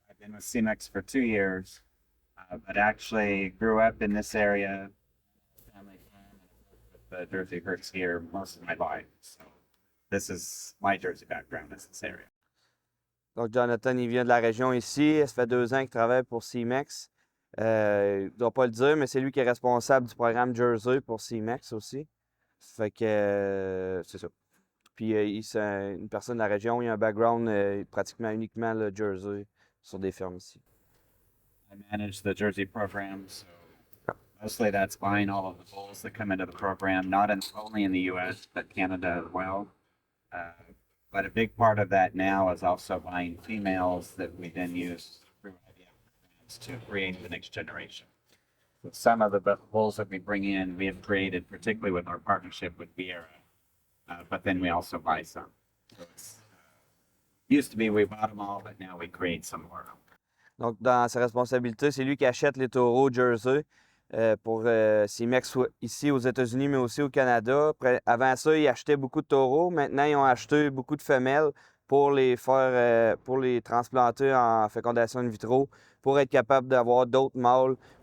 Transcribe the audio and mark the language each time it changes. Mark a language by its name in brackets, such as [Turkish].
[English] I've been with CMEX for 2 years, but actually grew up in this area, family farm, with the Jersey herds here most of my life. So this is my Jersey background, is this area. [French] Donc, Jonathan, il vient de la région ici. Ça fait 2 ans qu'il travaille pour CMEX. Il ne doit pas le dire, mais c'est lui qui est responsable du programme Jersey pour CMEX aussi. Fait que c'est ça. Puis c'est une personne de la région, il a un background pratiquement uniquement le Jersey sur des fermes ici. [English] I manage the Jersey program, so mostly that's buying all of the bulls that come into the program, not only in the U.S., but Canada as well. But a big part of that now is also buying females that we then use through IVF programs to create the next generation. So some of the bulls that we bring in, we have created, particularly with our partnership with Vierra, but then we also buy some. So it's used to be we bought them all, but now we create some more. [French] Donc, dans ses responsabilités, c'est lui qui achète les taureaux Jersey pour CMEX ici aux États-Unis, mais aussi au Canada. Avant ça, ils achetaient beaucoup de taureaux. Maintenant, ils ont acheté beaucoup de femelles pour les faire, pour les transplanter en fécondation in vitro, pour être capable d'avoir d'autres mâles.